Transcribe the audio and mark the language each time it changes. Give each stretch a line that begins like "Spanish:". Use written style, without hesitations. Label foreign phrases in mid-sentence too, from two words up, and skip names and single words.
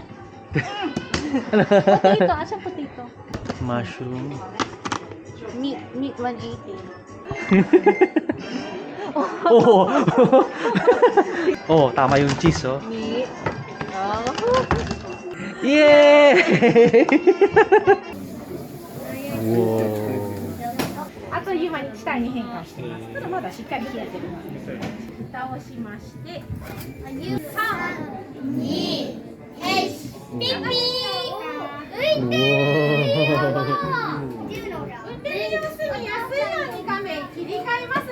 Filipino: Potato. Asan potato? Mushroom. Meat 180. Oo. Oh, tama yung cheese, oh. Meat. Yay! Wow.
Japanese: あっという間に気体に変化しています。ただまだしっかり冷えてるので、蓋をしまして、3、2、1、ピッピー。浮いてる様子見やすいように画面切り替えます。